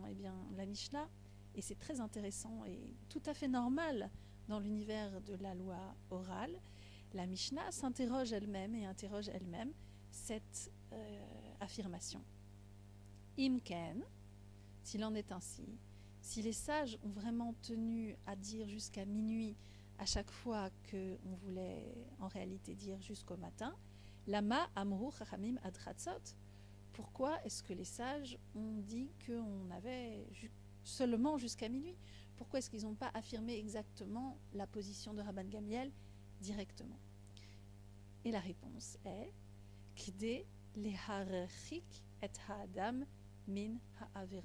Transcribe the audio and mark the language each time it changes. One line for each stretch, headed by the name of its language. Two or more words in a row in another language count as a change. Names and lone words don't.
French: Eh bien, la Mishnah, et c'est très intéressant et tout à fait normal dans l'univers de la loi orale, la Mishnah s'interroge elle-même et interroge elle-même cette affirmation. Imken, s'il en est ainsi, si les sages ont vraiment tenu à dire jusqu'à minuit à chaque fois qu'on voulait en réalité dire jusqu'au matin,
Hebrew: למה אמרו חכמים עד חצות,
French: pourquoi est-ce que les sages ont dit qu'on avait seulement jusqu'à minuit? Pourquoi est-ce qu'ils n'ont pas affirmé exactement la position de Rabban Gamiel directement? Et la réponse est
Hebrew: כדי להרחיק את האדם מן העבירה.